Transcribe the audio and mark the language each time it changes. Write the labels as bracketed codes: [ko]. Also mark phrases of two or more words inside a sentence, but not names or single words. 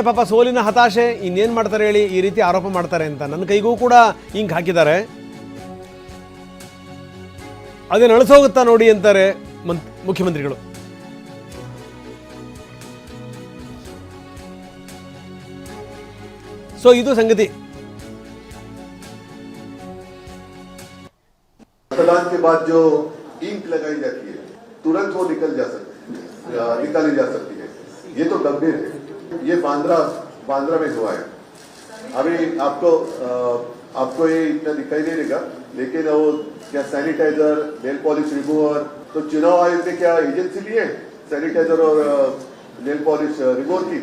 [kn] ಪಾಪ ಸೋಲಿನ ಹತಾಶೆ, ಇನ್ನೇನು ಮಾಡ್ತಾರೆ ಹೇಳಿ, ಈ ರೀತಿ ಆರೋಪ ಮಾಡ್ತಾರೆ ಅಂತ. ನನ್ನ ಕೈಗೂ ಕೂಡ ಹಿಂಗೆ ಹಾಕಿದ್ದಾರೆ, ಅದೇನು ಅಳಿಸೋಗುತ್ತಾ ನೋಡಿ ಅಂತಾರೆ ಮುಖ್ಯಮಂತ್ರಿಗಳು. ಸೊ ಇದು ಸಂಗತಿ. [hi] मतदान के बाद जो इंक लगाई जाती है तुरंत वो निकाली जा सकती है। ये तो गंभीर है। ये बांद्रा में हुआ है। अभी आपको ये इतना दिखाई नहीं देगा, लेकिन वो क्या सैनिटाइजर, [en] nail polish remover, [hi] तो चुनाव आयोग ने क्या एजेंसी ली है सैनिटाइजर और [en] nail polish remover [hi] की?